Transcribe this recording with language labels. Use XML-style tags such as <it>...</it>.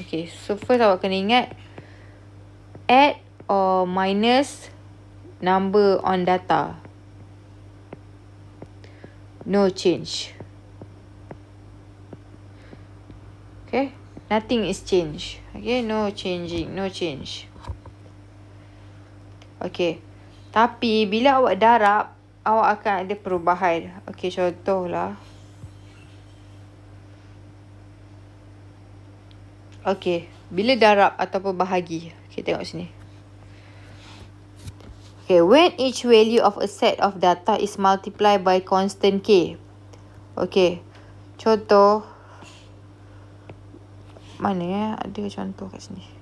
<en>Okay, so first</en> <ms>awak kena ingat</ms> <en>add or minus number on data. No change. Okay, nothing is changed. Okay, no changing, no change.</en> <ms>Okay, tapi bila awak darab, awak akan ada perubahan. Okay, contohlah. Okay, bila darab ataupun bahagi. Okay, tengok sini.</ms> <en>Okay, when each value of a set of data is multiplied by constant K.</en> <ms>Okay, contoh. Mana ya? Ada contoh kat sini.</ms>